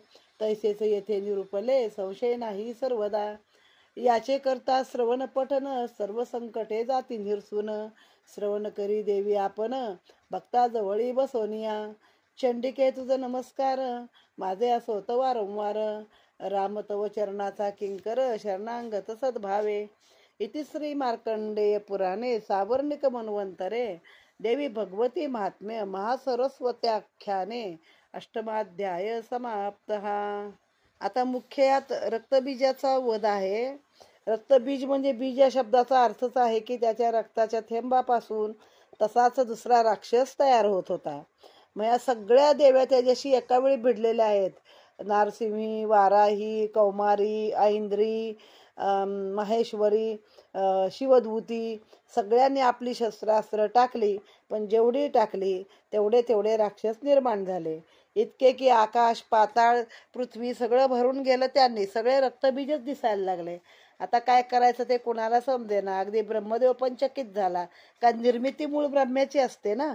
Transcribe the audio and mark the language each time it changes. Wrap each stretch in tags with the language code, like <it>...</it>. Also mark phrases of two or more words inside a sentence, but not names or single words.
<mr>तैसेच येथे निरूपले, संशय नाही सर्वदा. याचे करता श्रवण पठन, सर्व संकटे जाती निरसून. श्रवण करी देवी आपण, भक्ता जवळी बसोनिया. चंडिके तुझ नमस्कार, माझे असोत वारंवार. राम तव चरणाचा किंकर, शरणांगत सद्भावे.</mr> <sa>इति श्री मार्कंडेय पुराणे सावर्णिक मन्वंतरे देवी भगवती महात्म्य महासरस्वत्याख्याने अष्टमाध्याय समाप्त.</sa> <mr>आता मुख्यात रक्तबीजाचा वध आहे. रक्तबीज म्हणजे बीज या शब्दाचा अर्थच आहे की त्याच्या रक्ताच्या थेंबापासून तसाच दुसरा राक्षस तयार होत होता. मग या सगळ्या देव्या त्याच्याशी एका वेळी भिडलेल्या आहेत. नारसिंही, वाराही, कौमारी, ऐंद्री, महेश्वरी, शिवदूती सगळ्यांनी आपली शस्त्रास्त्र टाकली. पण जेवढी टाकली तेवढे राक्षस निर्माण झाले. इतके की आकाश, पाताळ, पृथ्वी सगळं भरून गेलं. त्यांनी सगळे रक्तबीजच दिसायला लागले. आता काय करायचं ते कोणाला समजेना. अगदी ब्रह्मदेव पण चकित झाला. कारण निर्मिती मूळ ब्रह्म्याची असते ना.</mr>